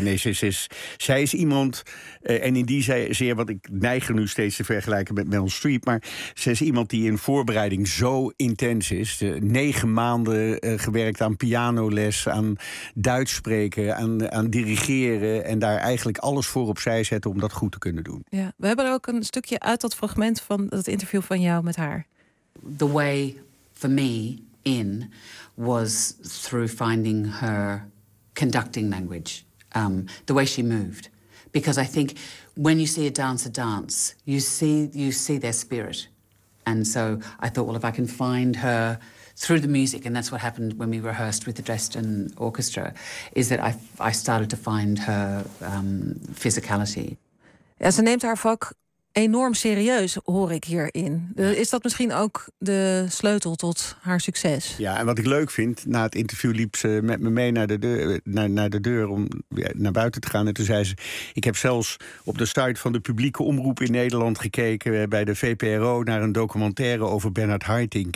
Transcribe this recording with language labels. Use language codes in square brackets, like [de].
[nl] Nee, zij is iemand, en in die zeer, wat ik neig nu steeds te vergelijken met Meryl Streep, maar ze is iemand die in voorbereiding zo intens is. 9 maanden gewerkt aan pianoles, aan Duits spreken, aan dirigeren en daar eigenlijk alles voor opzij zetten om dat goed te kunnen doen. Ja, we hebben er ook een stukje uit dat fragment van het interview van jou met haar. [en] The way for me in was through finding her conducting language, the way she moved. Because I think when you see a dancer dance, you see their spirit. And so I thought, well, if I can find her through the music, and that's what happened when we rehearsed with the Dresden Orchestra, is that I started to find her physicality. [nl] Ja, ze neemt haar vak enorm serieus, hoor ik hierin. Is dat misschien ook de sleutel tot haar succes? Ja, en wat ik leuk vind, na het interview liep ze met me mee naar de deur om naar buiten te gaan. En toen zei ze, ik heb zelfs op de site van de publieke omroep in Nederland gekeken, bij de VPRO, naar een documentaire over Bernard Haitink.